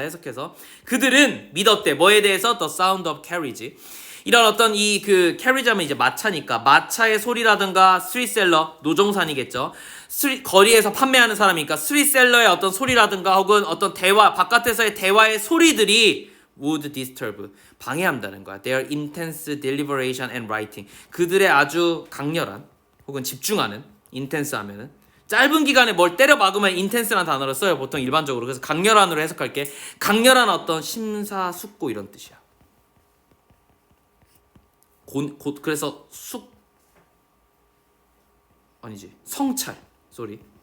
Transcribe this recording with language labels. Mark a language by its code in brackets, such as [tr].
[ko] 해석해서. 그들은 믿었대. 뭐에 대해서? [en] The sound of carriage. [ko] 이런 어떤 이 그 carriage 하면 이제 마차니까 마차의 소리라든가 스트리트셀러, 노종산이겠죠. 거리에서 판매하는 사람이니까 스트리트셀러의 어떤 소리라든가 혹은 어떤 대화, 바깥에서의 대화의 소리들이 [en] would disturb, [ko] 방해한다는 거야. [en] Their intense deliberation and writing. [ko] 그들의 아주 강렬한 혹은 집중하는, intense 하면은 짧은 기간에 뭘 때려 막으면 intense라는 단어를 써요. 보통 일반적으로. 그래서 강렬한으로 해석할게. 강렬한 어떤 심사숙고 이런 뜻이야. 그래서 아니지. 성찰. 쏘리.